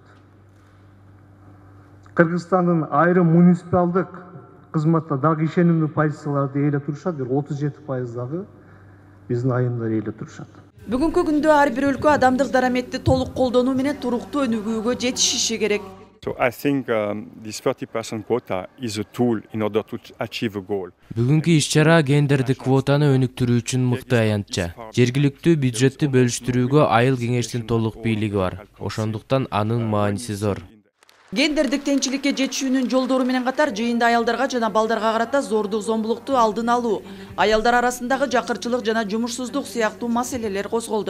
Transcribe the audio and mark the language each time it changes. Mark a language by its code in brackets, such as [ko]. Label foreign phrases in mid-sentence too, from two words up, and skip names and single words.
[ky] Кыргызстандын айрым муниципалдык кызматта дагы ишенимдүү позицияларды ээлеп турушат, 37% дагы биздин айымдар ээлеп турушат. Бүгүнкү күндө ар бир өлкө адамдык дараметти толук колдонуу менен туруктуу өнүгүүгө жетишиши керек. [en] So I think this 30% quota is a tool in order to achieve a goal. [ky] Бүгүнкү иш-чара гендердик квотаны өнүктүрүү үчүн мыкты аянтча. Жергиликтүү бюджетти бөлүштүрүүгө айыл кеңештин толук бийлиги бар. Ошондуктан анын мааниси зор. Гендердик теңчиликке жетишүүнүн жолдору менен катар жыйында аялдарга жана балдарга карата зордук зомбулукту алдын алуу, аялдар арасындагы жакырчылык жана жумушсуздук сыяктуу маселелер козголду.